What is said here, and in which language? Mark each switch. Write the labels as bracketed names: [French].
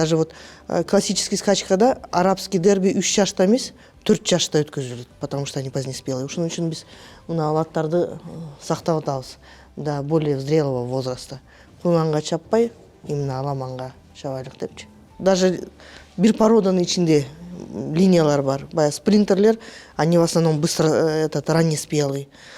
[Kyrgyz] Даже вот классический скачкада арабский дерби 3 жашта эмес, 4 жашта өткөзүлөт, [Russian] потому что они позднеспелые. [Kyrgyz] Ушунун үчүн биз мына аттарды сактап атабыз [Russian] до более зрелого возраста. [Kyrgyz] Кунанга чаппай, именно аламанга чабайлык депчи. Даже бир породанын ичинде линиялар бар. Баягы спринтерлер, [Russian] они в основном быстро раннеспелый.